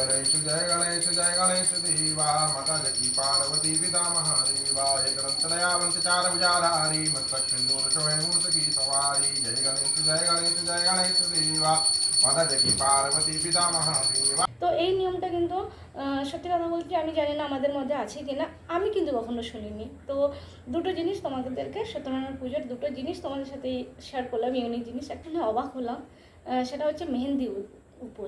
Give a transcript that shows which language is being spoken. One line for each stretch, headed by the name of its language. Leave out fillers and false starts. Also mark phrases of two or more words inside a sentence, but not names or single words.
Hindi: जय गणेश देवा माता जकी पार्वती पिता महादेवा हे ग्रंथदयावंत चार भुजाधारी मस्तक सिंदूर शोभे मूर्त की सवारी जय गणेश देवा माता जकी पार्वती पिता महादेवा।
Bangla: তো এই নিয়মটা কিন্তু সত্যি কথা বলতে আমি জানি না আমাদের মধ্যে আছে কি না, আমি কিন্তু কখনো শুনিনি। তো দুটো জিনিস তোমাদেরকে সত্যনারায়ণ পুজোর দুটো জিনিস তোমাদের সাথে শেয়ার করলাম, ইউনিক জিনিস। একটা অবাক হলাম, সেটা হচ্ছে মেহেন্দি উপোস।